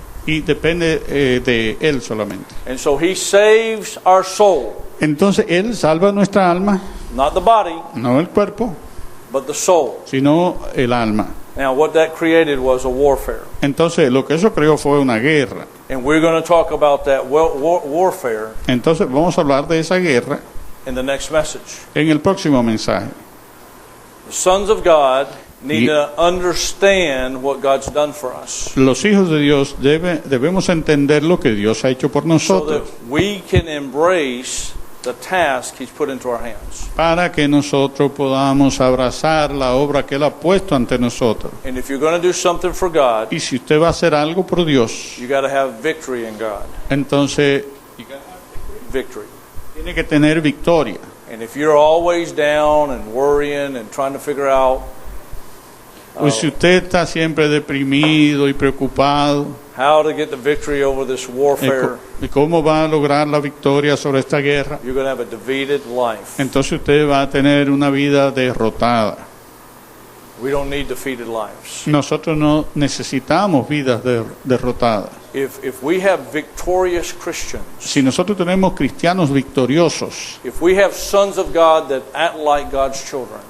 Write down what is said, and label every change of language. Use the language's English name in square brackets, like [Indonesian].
[Spanish] Y depende de Él solamente. [English] And so He saves our soul, [Spanish] Entonces Él salva nuestra alma, [English] not the body, [Spanish] no el cuerpo, [English] but the soul. [Spanish] sino el alma. [English] Now, what that created was a warfare. [Spanish] Entonces lo que eso creó fue una guerra. [English] And we're going to talk about that warfare [Spanish] Entonces vamos a hablar de esa guerra [English] in the next message. [Spanish] en el próximo mensaje. [English] The sons of God need Ye- to understand what God's done for us [Spanish] Los hijos de Dios debemos entender lo que Dios ha hecho por [English] so [Spanish] nosotros [English] that we can embrace the task He's put into our hands. [Spanish] para que nosotros podamos abrazar la obra que Él ha puesto ante nosotros. [English] And if you're going to do something for God, [Spanish] Y si usted va a hacer algo por Dios, [English] you got to have victory in God. [Spanish] entonces [English] Victory. [Spanish] tiene que tener victoria. [English] And if you're always down and worrying and trying to figure out [Spanish] Pues si usted está siempre deprimido y preocupado, [English] how to get the victory over this warfare, [Spanish] ¿y cómo va a lograr la victoria sobre esta guerra? [English] you're going to have a defeated life. [Spanish] Entonces usted va a tener una vida derrotada. [English] We don't need defeated lives. [Spanish] Nosotros no necesitamos vidas derrotadas. [English] If we have victorious Christians, [Spanish] Si nosotros tenemos cristianos victoriosos, [English] if we have sons of God that act like God's children,